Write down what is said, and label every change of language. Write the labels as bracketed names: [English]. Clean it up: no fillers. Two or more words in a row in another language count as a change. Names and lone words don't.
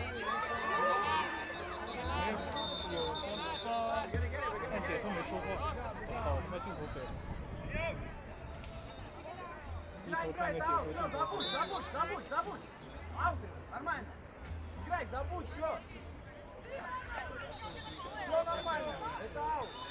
[Chinese] 按解说没说话，我操，他妈镜头飞了。低头看个解说镜头飞。 [Russian] Нормально. Играй, забудь все. Все нормально. Это аут.